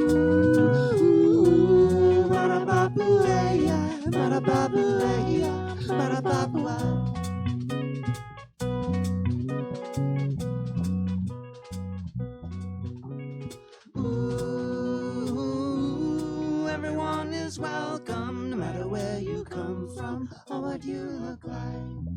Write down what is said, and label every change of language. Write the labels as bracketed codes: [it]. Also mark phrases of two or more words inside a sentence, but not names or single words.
[en] ooh, ba-da-ba-boo-ay-ya, ba-da-ba-boo-ay-ya, ba-da-ba-boo-ah. Ooh, everyone is welcome, no matter where you come from or what you look like.